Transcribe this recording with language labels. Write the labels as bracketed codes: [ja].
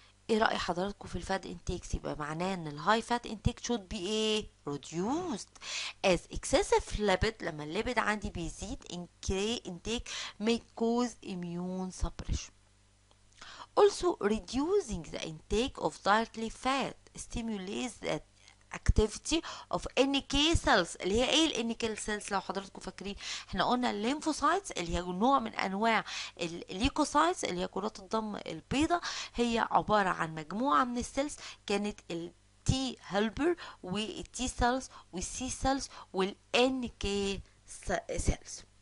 [ar] ايه رأي حضراتكم في الفات انتيكس؟ يبقى معناه ان الهاي فات انتيك [en] should be [ar] ايه [en] reduced as excessive lipid. [ar] لما الليبيد عندي بيزيد [en] intake may cause immune suppression. Also, reducing the intake of dietary fat stimulates the activity of NK cells. [ar] اللي هي ايه ال NK cells؟ لو حضراتكم فاكرين احنا قلنا الليمفوسايتس اللي هي نوع من انواع الليكوسايتس اللي هي كرات الدم البيضاء، هي عبارة عن مجموعة من السيلز كانت التي هيلبر والتي سيلز والسي سيلز والان كي سيلز.